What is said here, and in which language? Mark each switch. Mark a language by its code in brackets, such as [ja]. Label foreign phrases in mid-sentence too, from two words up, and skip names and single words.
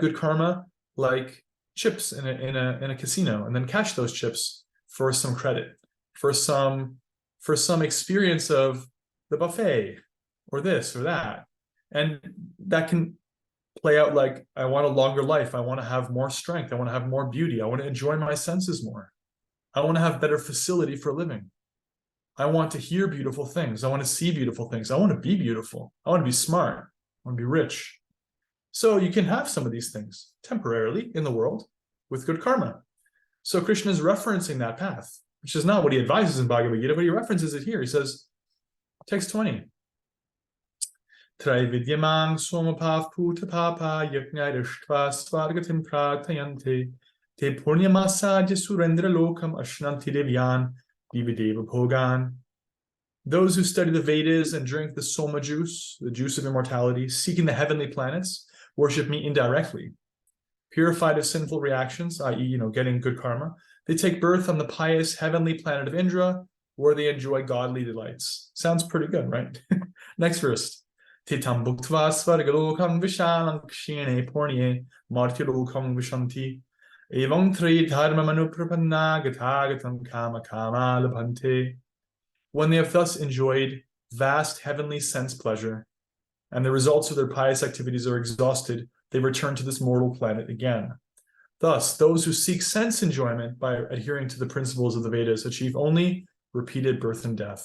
[en] good karma like chips in a casino, and then cash those chips for some credit, for some experience of the buffet, or this or that, and that can play out like, I want a longer life, I want to have more strength, I want to have more beauty, I want to enjoy my senses more, I want to have better facility for living, I want to hear beautiful things, I want to see beautiful things, I want to be beautiful, I want to be smart, I want to be rich. So you can have some of these things temporarily in the world with good karma. So Krishna is referencing that path, which is not what he advises in Bhagavad Gita, but he references it here. He says, text 20, [sa] त्रैविद्या मां सोमपाः पूतपापा यज्ञैरिष्ट्वा स्वर्गतिं प्रार्थयन्ते ते पुण्यमासाद्य सुरेन्द्रलोकम् अश्नन्ति दिव्यान्दिवि देवभोगान्. [en] Those who study the Vedas and drink the soma juice, the juice of immortality, seeking the heavenly planets, worship me indirectly. Purified of sinful reactions, i.e., getting good karma, they take birth on the pious heavenly planet of Indra, where they enjoy godly delights. Sounds pretty good, right? Next verse. [sa] ते तं भुक्त्वा स्वर्गलोकं विशालं क्षीणे पुण्ये मर्त्यलोकं विशन्ति एवं त्रयीधर्ममनुप्रपन्ना गतागतं कामकामा लभन्ते. [en] When they have thus enjoyed vast heavenly sense pleasure, and the results of their pious activities are exhausted, they return to this mortal planet again. Thus, those who seek sense enjoyment by adhering to the principles of the Vedas achieve only repeated birth and death.